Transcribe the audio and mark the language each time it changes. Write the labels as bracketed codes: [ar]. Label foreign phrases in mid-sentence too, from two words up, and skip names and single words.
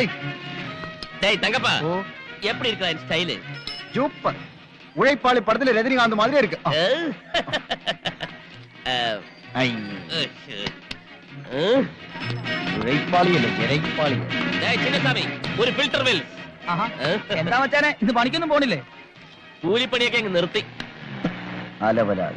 [ta] தங்கப்பா எப்படி இருக்கா என் ஸ்டைலு? சூப்பர். உழைப்பாளி படத்துல ரஜினிகாந்த் மாதிரி இருக்கு. [ml] ഉഴൈപ്പാളി അല്ല, ഇരൈപ്പാളി. ചിന്നസ്വാമി, ഒരു ഫിൽറ്റർ വെൽ. എന്താ വെച്ചാനെ, ഇത് പണിക്കൊന്നും പോണില്ലേ? കൂലിപ്പണിയൊക്കെ അങ്ങ് നിർത്തി. അലവലാതി.